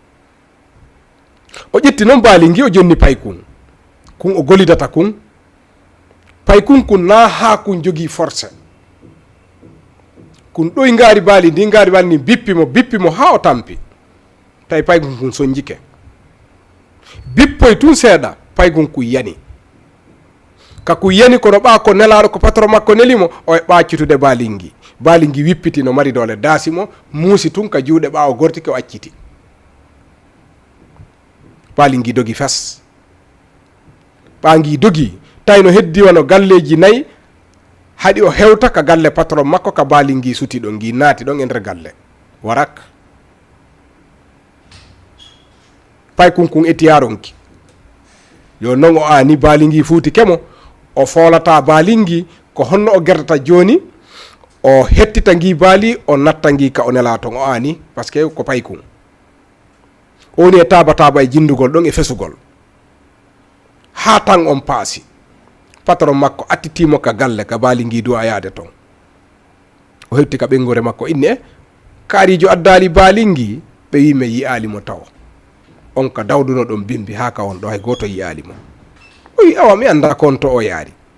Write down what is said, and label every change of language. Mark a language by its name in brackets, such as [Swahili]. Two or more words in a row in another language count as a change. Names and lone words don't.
[Fula] o ƴetti noon baali ngi o jonni paykun kun o golidata kun paykun kun na ha kun jogii force kun ɗoy ngaari baali ndi ngaari baali ndi bippimo ha o tampi tawi paykun kun soñjike bippoy tun seeɗa paykun kun yani ka kun yani kono ɓa ko nelaɗo ko patron makko nelimo o e ɓaccitude baali ngi wippiti no mari dole daasimo muusi tun ka juuɗe ɓawo gortike o acciti baali ngi dogi fas ɓa ngi dogi tawi no heddi wano galleji nayyi haɗi o hewta ka galle patron makko ka baali ngi suti ɗon ngi naati ɗon e nder galle warak paykun kun etiyaronki yo non o ani baali ngi fuuti kemo o foolata baali ngi ko honno o gerdata joni o hettita ngi baali o natta ngi ka o nela ton o ani [French] par ce que [Fula] ko paykum o woni e taba e jindugol ɗon e fesugol ha tan on paasi patron makko attitimo ka galle ka baali ngi duwa yaade ton o hetti ka ɓengure makko inni e kaarijo addali baali ngi ɓe wime yi'alimo tawa on ka dawduno ɗon bimbi ha ka on ɗo hay goto yi'alimo o wi awa mi anda kon to o yaari